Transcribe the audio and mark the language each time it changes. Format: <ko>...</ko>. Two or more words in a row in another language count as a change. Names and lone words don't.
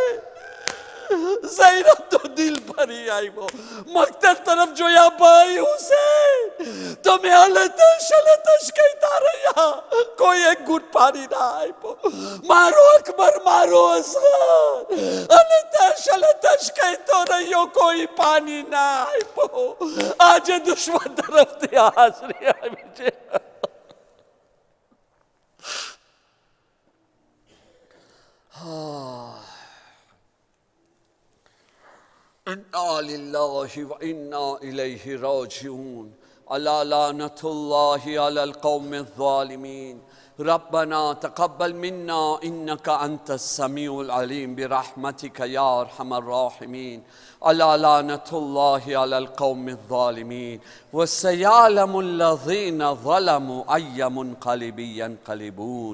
<gu>ઝૈનબ તો દિલ ભરી આવ્યો, મક્તર તરફ જોયા, ભાઈ હુસૈન તમે હલતશ કહેતા રહ્યા, કોઈ એક ઘૂંટ પાણી ના આપ્યો। મારો અકબર, મારો અસગર હલતશ કહેતો રહ્યો, કોઈ પાણી ના આપ્યો। આજે દુશ્મન તરફથી હાજરી આવી છે।</gu> <ar>إنا لله وإنا إليه راجعون. ألا لعنة الله على القوم الظالمين. ربنا تقبل منا إنك أنت السميع العليم برحمتك يا أرحم الراحمين. ألا لعنة الله على القوم الظالمين وسيعلم الذين ظلموا أي منقلب ينقلبون.</ar>